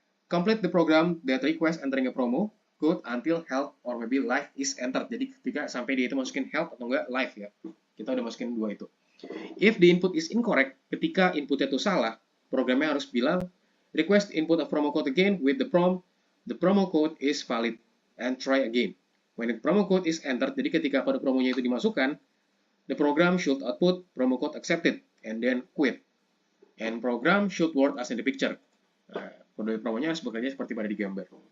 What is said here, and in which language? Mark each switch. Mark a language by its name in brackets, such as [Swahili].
[English] Complete the program that requires entering a promo code until health or maybe life is entered. [Indonesian] Jadi ketika sampai dia itu masukin health atau enggak life ya. Kita udah masukin dua itu. [English] If the input is incorrect, [Indonesian] ketika inputnya itu salah, [English] programnya harus bilang request input a promo code again with the prompt the promo code is valid and try again. When the promo code is entered, [Indonesian] jadi ketika kode promonya itu dimasukkan, [English] the program should output promo code accepted and then quit. And program should work as in the picture. [Indonesian] Nah, kode promonya harus bekerja seperti pada di gambar.